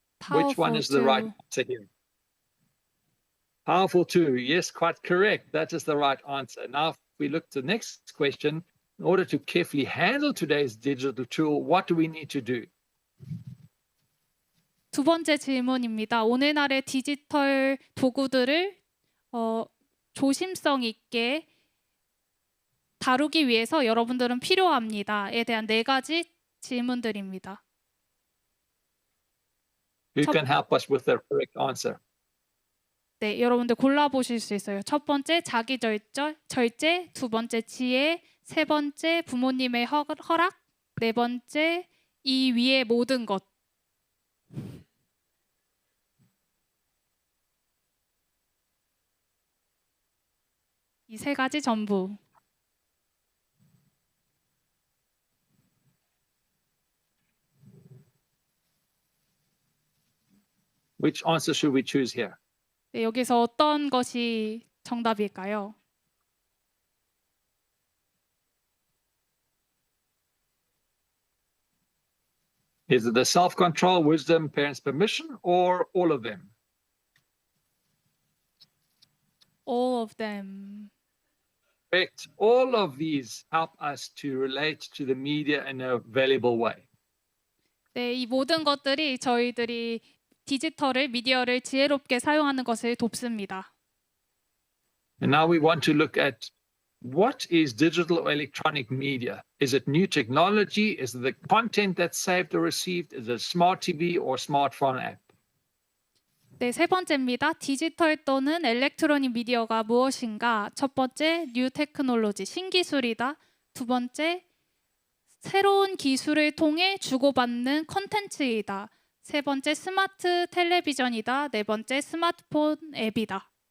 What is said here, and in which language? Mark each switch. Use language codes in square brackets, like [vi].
[en] Which one is the right answer here? Powerful tool. Yes, quite correct. That is the right answer. Now, if we look to the next question, in order to carefully handle today's digital tool, what do we need to do? [ko] 두 번째 질문입니다. 오늘날의 디지털 도구들을 조심성 있게 다루기 위해서 여러분들은 필요합니다에 대한 네 가지 질문들입니다. [en] Who can help us with the correct answer? [ko] 네, 여러분들 골라보실 수 있어요. 첫 번째, 자기 절제, 두 번째, 지혜, 세 번째, 부모님의 허락, 네 번째, 이 위의 모든 것. 이 세 가지 전부. [en] Which answer should we choose here? [ko] 네, 여기서 어떤 것이 정답일까요? [en] Is it the self-control, wisdom, parents' permission, or all of them? All of them. Correct. All of these help us to relate to the media in a valuable way. [ko] 네, 이 모든 것들이 저희들이 디지털을 미디어를 지혜롭게 사용하는 것을 돕습니다. [en] And now we want to look at what is digital or electronic media? Is it new technology? Is it the content that's saved or received? Is it a smart TV or smartphone app? [ko] 네, 세 번째입니다. 디지털 또는 일렉트로닉 미디어가 무엇인가? 첫 번째, 뉴 테크놀로지, 신기술이다. 두 번째, 새로운 기술을 통해 주고받는 콘텐츠이다. 세 번째, 스마트 텔레비전이다. 네 번째, 스마트폰 앱이다.